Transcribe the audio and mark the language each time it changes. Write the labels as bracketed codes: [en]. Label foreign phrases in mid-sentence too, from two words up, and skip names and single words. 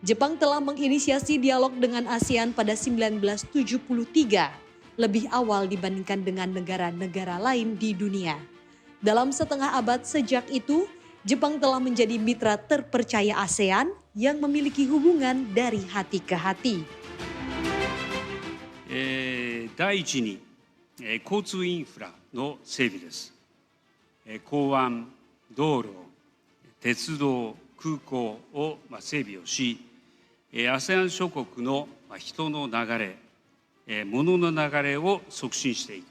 [id] Jepang telah menginisiasi dialog dengan ASEAN pada 1973, lebih awal dibandingkan dengan negara-negara lain di dunia. Dalam setengah abad sejak itu, Jepang telah menjadi mitra terpercaya ASEAN yang memiliki hubungan dari hati ke hati. [ja] 第一に、交通インフラの整備です。港湾、道路、鉄道、空港を整備をし、ASEAN 諸国の人の流れ、物の流れを促進していく。